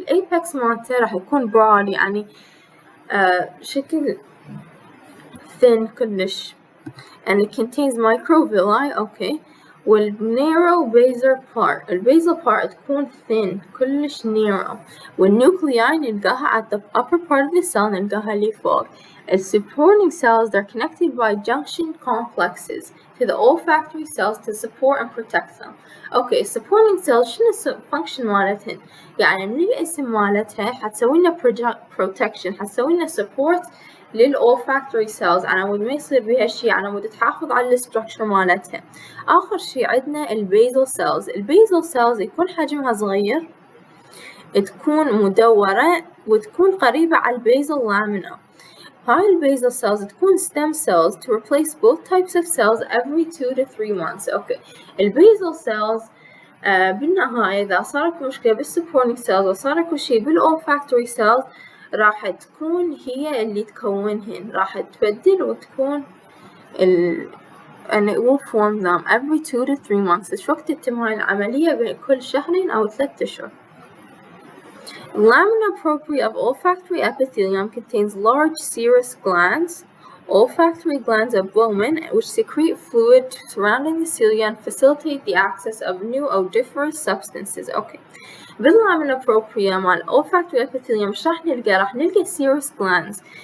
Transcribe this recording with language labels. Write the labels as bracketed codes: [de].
[ar] الapex مالته راح يكون broad يعني شكل thin كلش [en] and it contains microvilli. [ar] اوكي والnarrow basal part. البيزل part تكون thin كلش narrow والnuclei نلقاها at the upper part of the cell نلقاها اللي فوق. [en] supporting cells are connected by junction complexes to the olfactory cells to support and protect them. [ar] اوكي supporting cells شنو function مالتهن؟ يعني من الاسم مالتها حتسوي لنا protection، حتسوي لنا support للolfactory cells على مود ما يصير بيها شي، على مود تحافظ على الستركشر مالتها. آخر شي عندنا البيزل cells. البيزل cells يكون حجمها صغير، تكون مدورة وتكون قريبة على البيزل lamina. هاي البيزل cells تكون [en] stem cells to replace both types of cells every 2 to 3 months. [ar] اوكي البيزل cells بالنهاية إذا صارت مشكلة بالسupporting cells وصار اكو شي بالolfactory cells راح تكون هي اللي تكونهن، راح تبدل وتكون [en] and it will form them every 2 to 3 months. [ar] إيش وقت تتم هاي العملية؟ بين كل 2 أو 3 أشهر. [en] Lamina propria of olfactory epithelium contains large serous glands. Olfactory glands of Bowman which secrete fluid surrounding the cilia and facilitate the access of new odoriferous substances. Okay. [ar] بالlamina propria مال olfactory epithelium مش راح نلقى serous glands.